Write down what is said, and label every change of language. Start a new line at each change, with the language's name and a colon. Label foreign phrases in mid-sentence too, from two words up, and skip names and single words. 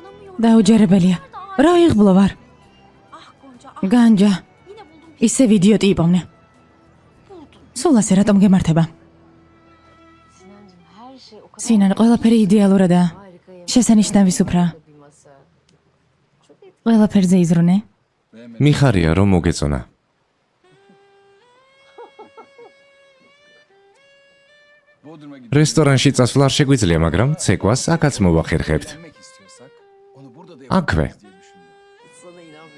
Georgian: დაუჯერებელია. რა იღბლო ვარ?
Turkish: Ah Gonca, ah
Georgian: განჯა,
Turkish: yine buldum.
Georgian: ისევ იდიოტი იპოვნე. სულ ასე რატომ გემართება?
Turkish: Sinancığım her şey o kadar
Georgian: სინან, ყველაფერი იდეალურადაა.
Turkish: harikayım.
Georgian: შესანიშნავი სუფრაა.
Turkish: Bir masa. Çok etkili.
Georgian: ყველაფერზე იზრუნე. მიხარია რომ მოგეწონა. რესტორანში წასვლა არ შეგვიძლია, მაგრამ ცეკვას აქაც მოვახერხებთ. აქვე.
Turkish: Sana inanmıyorum.